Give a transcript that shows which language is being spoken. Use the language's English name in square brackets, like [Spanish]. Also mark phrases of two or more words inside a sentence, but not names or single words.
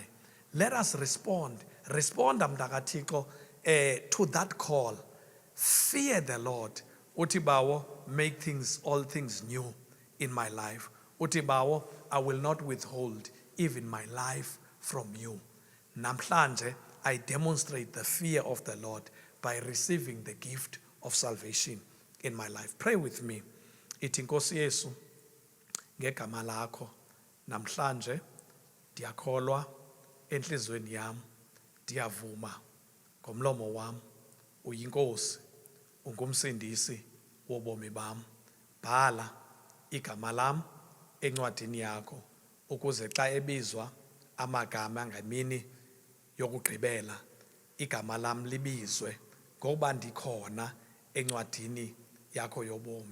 [English] Let us respond mntakaThixo to that call. Fear the Lord. [Xhosa] Uthi bawo, [English] make all things new in my life. [Xhosa] Uthi bawo, [English] I will not withhold even my life from you. Namhlanje, I demonstrate the fear of the Lord by receiving the gift of salvation in my life. Pray with me. [Xhosa] Ithi Nkosi Yesu, ngegama lakho, namhlanje ndiyakholwa enhlizweni yam, ndiyavuma ngomlomo wam, uyinkosi, ungumsindisi wobomi bam. Bhala igama lam encwadini yakho, ukuze xa ebizwa amagama ngemini yokugqibela, igama lam libizwe ngoba ndikhona encwadini yakho yobomi.